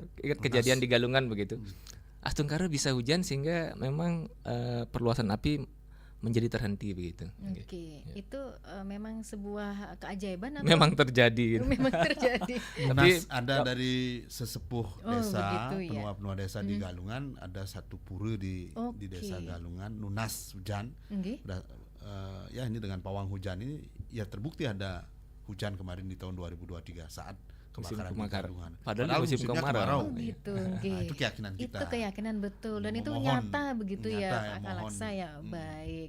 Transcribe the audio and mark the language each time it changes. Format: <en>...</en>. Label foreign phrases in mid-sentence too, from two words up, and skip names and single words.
<id>Ingat kejadian di Galungan begitu. Astungkara bisa hujan sehingga memang perluasan api menjadi terhenti begitu. Ya. Itu memang sebuah keajaiban atau? Memang terjadi. Memang terjadi. Tapi ada dari sesepuh desa, begitu, penua-penua desa di Galungan, ada satu pura di desa Galungan, Nunas Hujan. Ya ini dengan pawang hujan ini ya terbukti ada hujan kemarin di tahun 2023 saat kebakaran di Galungan. Padahal musim kemarau. Gitu. Nah, itu keyakinan kita. Itu keyakinan betul, dan itu nyata begitu ya Pak Kalaksa ya. Baik.</id>